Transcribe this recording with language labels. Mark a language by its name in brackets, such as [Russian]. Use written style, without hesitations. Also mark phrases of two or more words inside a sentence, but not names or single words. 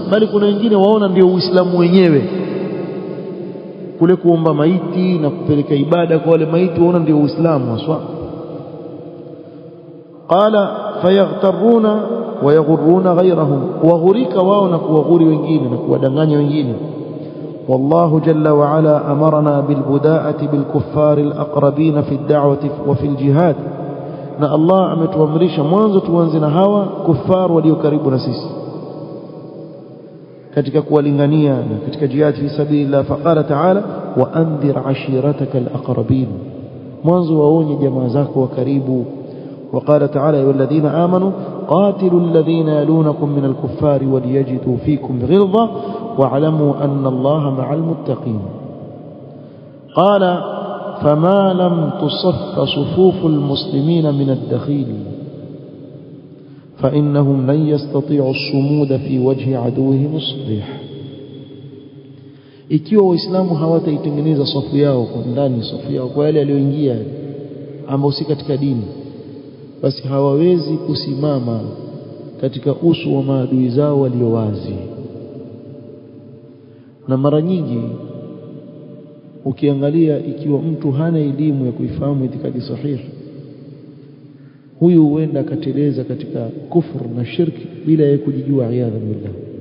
[Swahili] Bali kuna wengine waona ndio Uislamu wenyewe, kule kuomba maiti na kupeleka ibada kwa wale maiti, waona ndio Uislamu haswa. [Arabic] قال فيغترون ويغرون غيرهم, [Swahili] waghurika wao na kuwaghuri wengine na kuwadanganya wengine. [Arabic] والله جل وعلا أمرنا بالبداءة بالكفار الأقربين في الدعوة وفي الجهاد. [Swahili] na Allah ametuamrisha mwanzo tuanze na hawa kufar walio karibu na sisi katika kuwalingania na katika [Arabic] جهاد في سبيل الله. فقال تعالى وأنذر عشيرتك الأقربين, [Swahili] mwanzo waonye jamaa zako wa karibu. [Arabic] وقال تعالى: والذين آمنوا قاتلوا الذين يلونكم من الكفار وليجدوا فيكم غلظة واعلموا أن الله مع المتقين. قال: فما لم تصف صفوف المسلمين من الدخيل فإنهم لن يستطيعوا الصمود في وجه عدوهم الصريح. [Swahili] ikiwa waislamu hawataitengeneza safu yao kwa ndani, safu yao kwa wale walioingia ambao si katika dini, basi hawawezi kusimama katika uso wa maadui zao walio wazi. Na mara nyingi ukiangalia, ikiwa mtu hana elimu ya kuifahamu itikadi sahihi, huyu huenda akateleza katika kufur na shirki bila ya kujijua, [Arabic] عياذا بالله.